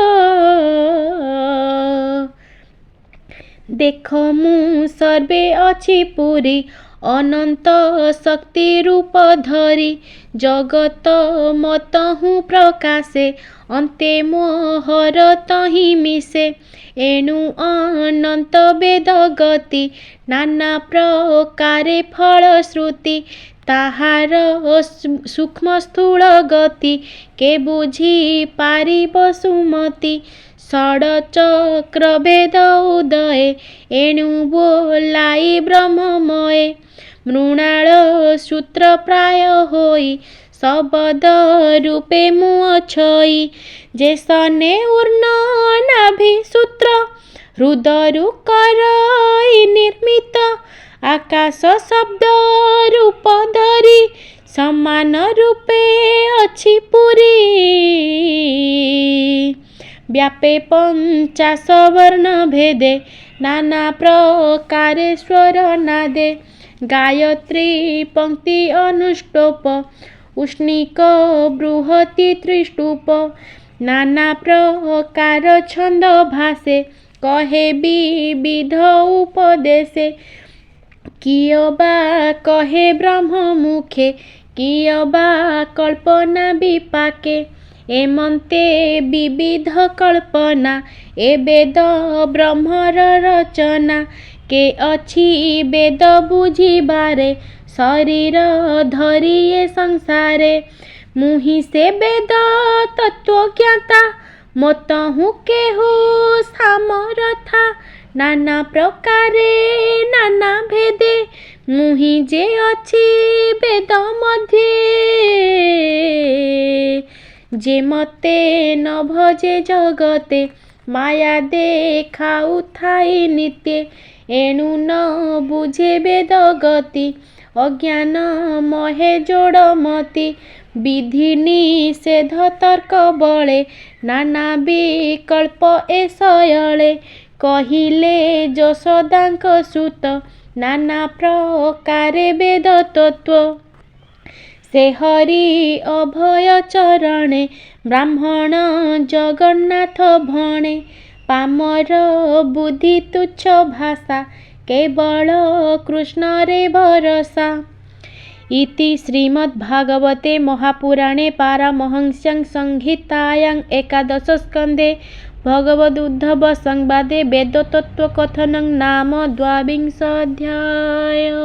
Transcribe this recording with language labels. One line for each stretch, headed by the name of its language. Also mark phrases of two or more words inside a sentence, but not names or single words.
Odia: ଦେଖ ମୁ ସର୍ବେ ଅଛି ପୁରି ଅନନ୍ତ ଶକ୍ତି ରୂପ ଧରି ଜଗତ ମତ ହୁଁ ପ୍ରକାଶେ ଅନ୍ତେ ମୋହର ତହି ମିଶେ ଏଣୁ ଅନନ୍ତ ବେଦ ଗତି ନାନା ପ୍ରକାରେ ଫଳ ଶ୍ରୁତି ତାହାର ସୂକ୍ଷ୍ମ ସ୍ଥୂଳ ଗତି କେ ବୁଝି ପାରିବ ସୁମତି ଷଡଚକ୍ର ଭେଦ ଉଦୟ ଏଣୁ ବୋଲାଇ ବ୍ରହ୍ମମୟ ମୃଣାଳ ସୂତ୍ର ପ୍ରାୟ ହୋଇ ଶବ୍ଦ ରୂପେ ମୁହଁ ଛଇ ଯେ ସନେ ଉର୍ଣ ନାଭି ସୂତ୍ର ହୃଦୟରୁ କରଇ ନିର୍ମିତ ଆକାଶ ଶବ୍ଦ ରୂପ ଧରି ସମାନ ରୂପେ ଅଛି ପୁରି ବ୍ୟାପେ 50 ବର୍ଣ୍ଣ ଭେଦେ ନାନା ପ୍ରକାରେ ସ୍ୱର ନାଦେ ଗାୟତ୍ରୀ ପଂକ୍ତି ଅନୁଷ୍ଟୁପ ଉଷ୍ଣିକ ବୃହତି ତ୍ରିଷ୍ଟୁପ ନାନା ପ୍ରକାର ଛନ୍ଦ ଭାସେ କହେ ବିବିଧ ଉପଦେଶେ କିଅବା କହେ ବ୍ରହ୍ମ ମୁଖେ କିଅବା କଳ୍ପନା ବିପାକେ ଏମନ୍ତେ ବିବିଧ କଳ୍ପନା ଏ ବେଦ ବ୍ରହ୍ମର ରଚନା କେ ଅଛି ବେଦ ବୁଝିବାରେ ଶରୀର ଧରି ଏ ସଂସାରେ ମୁହିଁ ସେ ବେଦ ତତ୍ତ୍ୱ ଜ୍ଞାତା ମତ ହୁଁ କେହୁ ସାମରଥା ନାନା ପ୍ରକାରେ ନାନା ଭେଦେ ମୁହିଁ ଯେ ଅଛି ବେଦ ମଧ୍ୟେ ଯେ ମତେ ନ ଭଜେ ଜଗତେ ମାୟା ଦେଖାଉ ଥାଇ ନିତ୍ୟ ଏଣୁ ନ ବୁଝେ ବେଦ ଗତି ଅଜ୍ଞାନ ମହେ ଯୋଡ଼ମତି ବିଧି ନିଷେଧ ତର୍କ ବଳେ ନାନା ବିକଳ୍ପ ଏ ଶୟଳେ କହିଲେ ଯଶୋଦାଙ୍କ ସୁତ ନାନା ପ୍ରକାରେ ବେଦ ତତ୍ତ୍ୱ ସେ ହରି ଅଭୟ ଚରଣେ ବ୍ରାହ୍ମଣ ଜଗନ୍ନାଥ ଭଣେ ପାମର ବୁଦ୍ଧି ତୁଚ୍ଛ ଭାଷା କେବଳ କୃଷ୍ଣ ରେ ଭରସା
Sanskrit: इति श्रीमद्भागवते महापुराणे पारमहंस्यां संहितायां एकादश स्कन्धे भगवदुद्धव संवादे वेदतत्त्वकथनं नाम 22 अध्याय।